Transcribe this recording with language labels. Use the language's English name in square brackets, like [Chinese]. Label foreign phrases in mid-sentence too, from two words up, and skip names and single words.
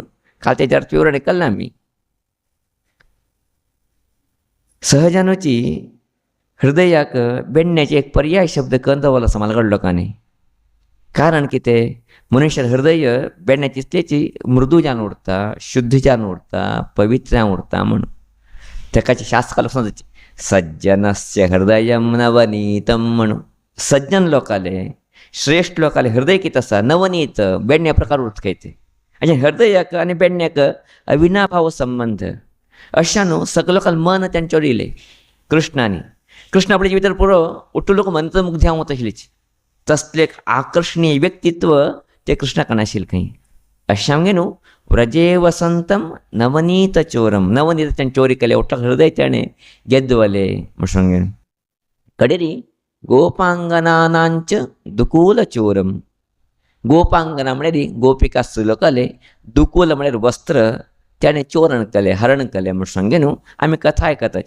[Konkani] काल तेजे अर्थ विवरण केलें आमी. सहजानुची हृदयाक बेण्ण्याचे एक पर्याय शब्द करून दवरलो आसा म्हालगड लोकांनी. कारण कितें? मनुष्य हृदय बेण्ण्याची इतलेची मृदू जावन उरता, शुद्ध जावन उरता, पवित्र जावन उरता म्हणून. तेकाचे शास्त्र सांगता [Sanskrit] सज्जनस्य हृदयम नवनीतम [Konkani] म्हणून. सज्जन लोकाले श्रेष्ठ लोकाले हृदय कितें आसा? नवनीत बेण्ण्या प्रकार उरता ते. आनी हृदयाक आनी बेण्ण्याक अविनाभाव संबंध. अशा न्हू सगळे लोकांना मन ताणें चोरिलें कृष्णानी. कृष्ण आपल्या भितर पुरो उठून लोक मंत्रमुग्ध जावं वता आशिल्लीच. तसलें आकर्षणीय व्यक्तित्व ते कृष्णाक आशिल्लें खंय. अशें आमगे न्हू [Sanskrit] व्रजे वसंतम नवनीत चोरम. [Konkani] नवनीत ताणें चोरी केलें, उठ्ठाक हृदय ताणें गेद्दवलें म्हूण सांगलें. [Sanskrit] कडेरी गोपांगनानांच दुकूल चोरम. [Konkani] गोपांगना म्हळ्यार गोपिका स्त्री लोकाले, दुकूल म्हळ्यार वस्त्र ताणें चोरण केलें, हरण केलें म्हूण सांगे न्हू आमी कथा आयकताची.